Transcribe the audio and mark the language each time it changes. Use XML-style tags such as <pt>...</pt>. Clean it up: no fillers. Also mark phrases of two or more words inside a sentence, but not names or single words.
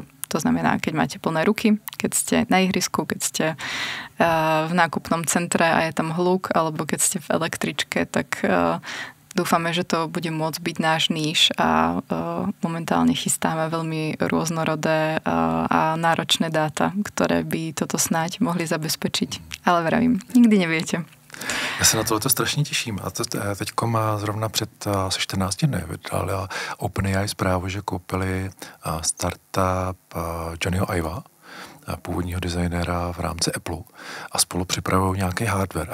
<sk>To znamená, keď máte plné ruky, keď ste na ihrisku, keď ste v nákupnom centre a je tam hluk, alebo keď ste v električke, tak dúfame, že to bude môcť byť náš níž a momentálne chystáme veľmi rôznorodé a náročné dáta, ktoré by toto snáď mohli zabezpečiť. Ale vravím, nikdy neviete.</sk> <cs>Já se na tohleto strašně těším. A teďko má zrovna před asi 14 dny vydala OpenAI zprávu, že koupili startup Johnnyho Iva, původního designéra v rámci Apple a spolu připravují nějaký hardware.</cs>